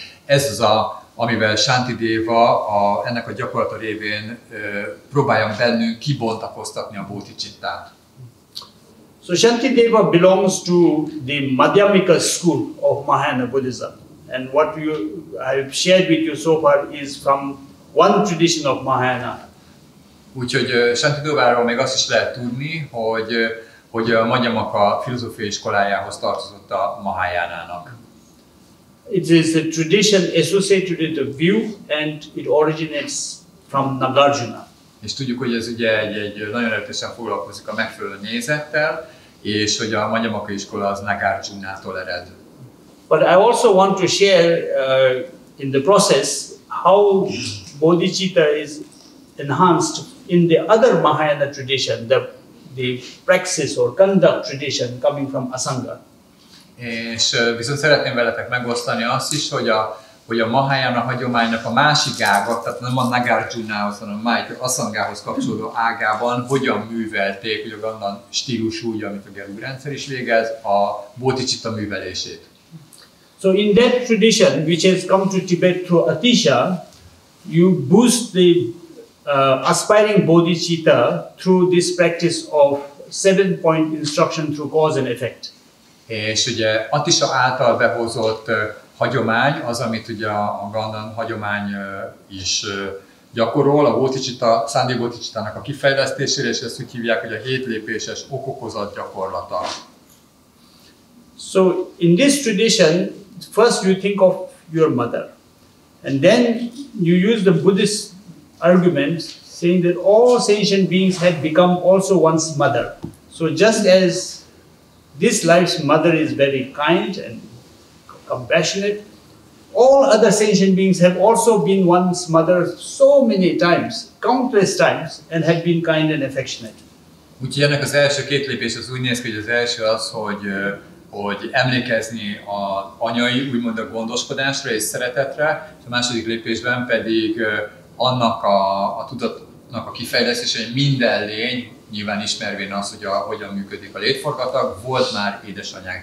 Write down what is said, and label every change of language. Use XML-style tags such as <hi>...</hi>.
<hu>Ez az, amivel Santidéva ennek a gyakorlata révén próbálja bennünk kibontakoztatni a bodhicittát.</hu> <en>So Santidéva belongs to the Madhyamika school of Mahayana Buddhism, and what I have shared with you so far is from one tradition of Mahayana.</en> <hu>Úgyhogy Santidéváról még azt is lehet tudni, hogy a Madhyamaka filozófiai iskolájához tartozott a mahájánának.</hu> <en>It is a tradition associated with the view, and it originates from Nagarjuna.</en> <hu>És tudjuk, hogy ez ugye egy nagyon erősen foglalkozik a megfelelő nézettel, és hogy a Madhyamaka iskola az Nagarjunától ered.</hu> <en>But I also want to share in the process how bodhicitta is enhanced in the other Mahayana tradition, the praxis or conduct tradition coming from Asanga.</en> <hu>És viszont szeretném veletek megosztani azt is, hogy a mahájána hagyománynak a másik ága, tehát nem a Nagarjunához, hanem a Asangához kapcsolódó ágában hogyan művelték, ugye a stílusú, ugye, amit a Gerú rendszer is végez, a bodhicitta művelését.</hu> <en>So in that tradition, which has come to Tibet through Atisha, you boost the aspiring bodhicitta through this practice of 7-point instruction through cause and effect.</en> <hu>És ugye Atisha által behozott hagyomány az, amit ugye a Ganden hagyomány is gyakorol, a bodhicitta, Szándi bodhicittának a kifejlesztésére, és ezt úgy hívják, hogy a 7 lépéses ok-okozat gyakorlata.</hu> <en>So in this tradition, first you think of your mother, and then you use the Buddhist argument saying that all sentient beings had become also one's mother. So just as this life's mother is very kind and compassionate, all other sentient beings have also been one's mother so many times, countless times, and have been kind and affectionate.</en> <hu>Úgyhogy ennek az első 2 lépés az úgy néz ki, hogy az első az, hogy emlékezni az anyai, úgymond a gondoskodásra és szeretetre, és a második lépésben pedig annak a tudatnak a kifejlesztése, hogy minden lény, nyilván ismervén az, hogy hogyan működik a létforgatag, volt már édesanyánk.</hu>